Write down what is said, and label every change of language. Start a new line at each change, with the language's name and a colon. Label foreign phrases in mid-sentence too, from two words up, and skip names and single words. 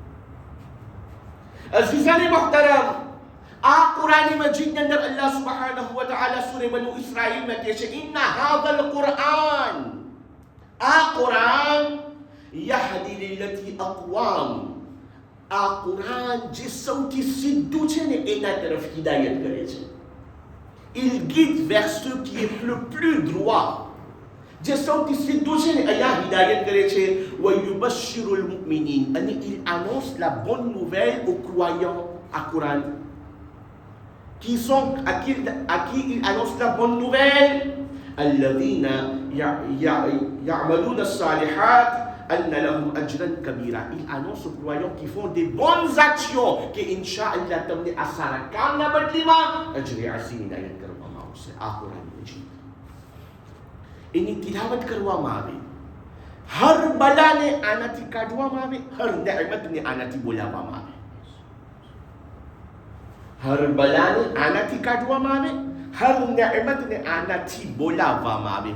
Gujarati: અઝીઝાને મોહતરમ, આ કુરાન મજીદ ની અંદર
Arabic: الله سبحانه وتعالى
Gujarati: સૂરે બનુ ઇસ્રાઈલ માં કહે છે,
Arabic: إن هذا القرآن,
Gujarati: આ કુરાન
Arabic: يهدي للتي أقوم,
Gujarati: આ કુરાન જે સૌથી સીધું છે ને એના તરફ હિદાયત કરે છે.
French: Il guide vers ce qui est le plus droit.
Gujarati: જે સૌથી સીધું છે ને અહીંયા હિદાયત કરે છે.
Arabic: وَيُبَشِّرُ الْمُؤْمِنِينَ,
French: અને il annonce la bonne nouvelle aux croyants à Coran. Qui sont, à qui il annonce la bonne nouvelle?
Arabic: الَّذِينَ يَعْمَلُونَ الصَّالِحَاتِ أَنَّ لَهُمْ أَجْرًا كَبِيرًا.
French: Il annonce aux croyants qui font des bonnes actions que Inch'Allah
Gujarati: તમને આ સારા કામના બદલીમાં અજરે અઝીમ ઇનાયત કરવામાં આવશે. આ કુરાન મજીદ એની તિલાવત કરવામાં આવે. હર બલાને આનાથી કાઢવામાં આવે, હર નિઅમતને આનાથી બોલાવવામાં આવે. હર બલાને આનાથી કાઢવામાં આવે, હર નિઅમતને આનાથી બોલાવવામાં આવે.